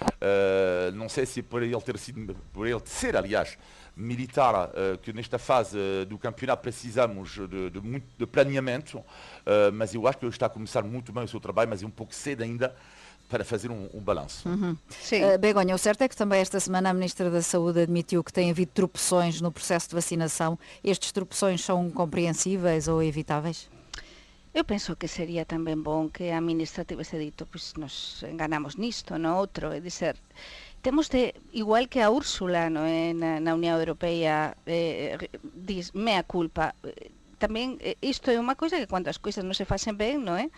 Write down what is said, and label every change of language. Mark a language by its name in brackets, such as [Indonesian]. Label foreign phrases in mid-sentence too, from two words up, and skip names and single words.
[Portuguese] Não sei se por ele ser, aliás, militar, que nesta fase do campeonato precisamos de planeamento, mas eu acho que ele está a começar muito bem o seu trabalho, mas é um pouco cedo ainda para fazer um balanço. Begonha, o certo é que também esta semana a Ministra da Saúde admitiu que tem havido tropeções no processo de vacinação. Estes tropeções são compreensíveis ou evitáveis? [Galician] Eu penso que sería tamén bon que a ministra tivese dito, pois nos enganamos nisto, no outro, é dizer, temos de, igual que a Úrsula na Unión Europea diz, [Latin] mea culpa, [Galician] tamén isto é unha coisa que cando as coisas non se facen ben, non é?